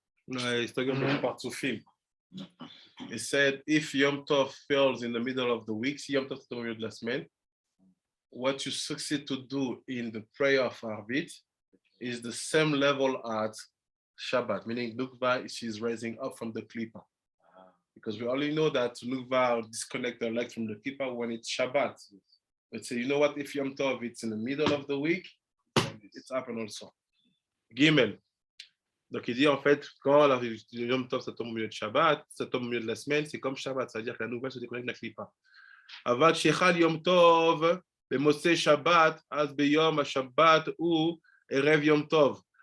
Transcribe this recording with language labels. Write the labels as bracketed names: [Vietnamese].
[English] No, he's talking about פרצופים. It said if Yom Tov falls in the middle of the week, [French] si Yom Tov c'est au milieu de la semaine, [English] what you succeed to do in the prayer of Arvit is the same level as Shabbat, meaning Nukva, she's rising up from the Klippa. Because we only know that Nukva disconnect the leg from the Klippa when it's Shabbat. But say, you know what, if Yom Tov, it's in the middle of the week, it's happened also. [Hebrew] Gimel. [French] Donc, il dit en fait, quand la Yom Tov, ça tombe au milieu de Shabbat, ça tombe au milieu de la semaine, c'est comme Shabbat, c'est-à-dire que la nouvelle se déconnecte de la Klippa. [Hebrew] Avat Shechal Yom Tov, במוצאי שבת, אז ביום השבת הוא ערב יום טוב.